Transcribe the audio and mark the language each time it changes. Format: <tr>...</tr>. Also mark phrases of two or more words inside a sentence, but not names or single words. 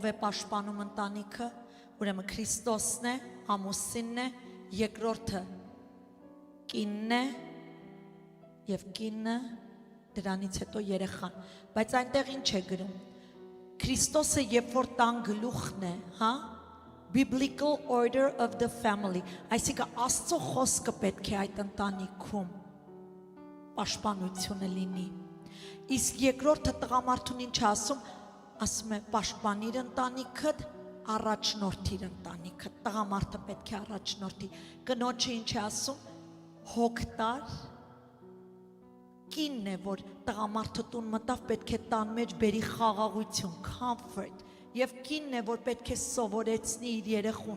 <hy>է պաշտպանում ընտանիքը, ուրեմն Քրիստոսն է, ամուսինն է, երկրորդը կինն է եւ կինը դրանից հետո երեխան, բայց այնտեղ ինչ է գրում։ Քրիստոսը երբ որ տան գլուխն է, հա,</hy> <en>biblical order of the family,</en> <hy>այսինքն Աստծո խոսքը պետք է այդ ընտանիքում պաշտպանությունը լինի։ Իսկ երկրորդը տղամարդուն ինչ ասում, ասում է պաշտպանիր ընտանիքդ, առաջնորդիր ընտանիքը, տղամարդը պետք է առաջնորդի։ Կնոջը ինչ է ասում, հոգտար, կինն է, որ տղամարդը տուն մտավ, պետք է տան մեջ բերի խաղաղություն, comfort, եւ կինն է, որ պետք է սովորեցնի իր երեխուն,</hy>